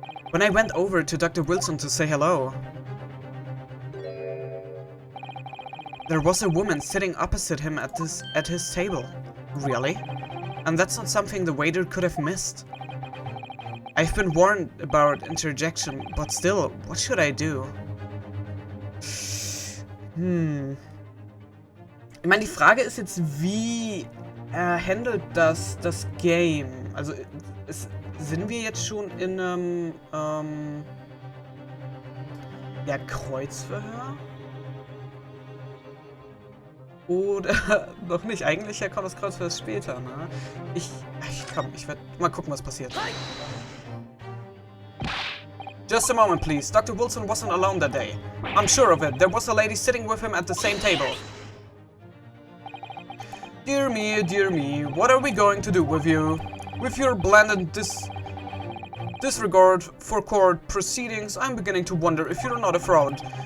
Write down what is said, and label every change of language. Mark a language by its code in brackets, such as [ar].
[en] When I went over to Dr. Wilson to say hello, there was a woman sitting opposite him at his table. Really? And that's not something the waiter could have missed. I've been warned about interjection, but still, what should I do? [de] Ich meine, die Frage ist jetzt, wie handelt das Game? Also, sind wir jetzt schon in einem ja, Kreuzverhör? Oder noch nicht? Eigentlich kommt das Kreuzverhör später, ne? Ich werde mal gucken, was passiert. [en] Just a moment, please. Dr. Wilson wasn't alone that day. I'm sure of it. There was a lady sitting with him at the same table. Dear me, what are we going to do with you? With your blatant disregard for court proceedings, I'm beginning to wonder if you're not a fraud.